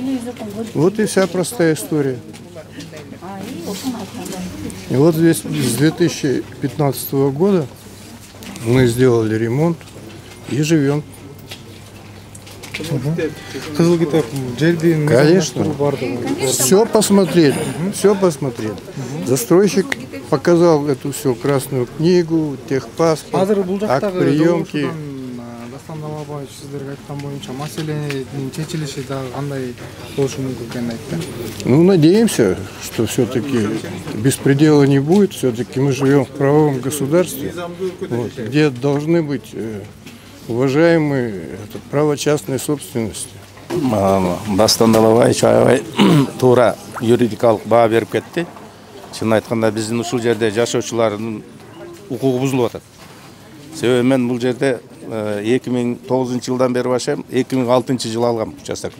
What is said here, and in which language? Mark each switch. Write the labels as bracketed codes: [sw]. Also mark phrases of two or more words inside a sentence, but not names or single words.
[ru] Вот и вся простая история. И вот здесь с 2015 года мы сделали ремонт и живем. Конечно. Все посмотрели. Все посмотрели. Застройщик показал эту всю красную книгу, техпаспорт, акт приемки. [ky] Дастандама боюнча сиздерге айткан боюнча маселенин чечилиши дагы кандай болушу мүмкүн экенин айтты. [ru] Ну, надеемся, что все-таки беспредела не будет. Все-таки мы живем в правовом государстве, вот, где должны быть уважаемые право частной собственности. [ky] Дастандалабай чайбай туура юридикалык баа берип кетти. Чын айтканда биздин ушул жерде жашоочулардын укугу бузулуп атат. Себеби мен бул жерде 2009 жылдан бери баштайм, 2006 жылы алгам участок.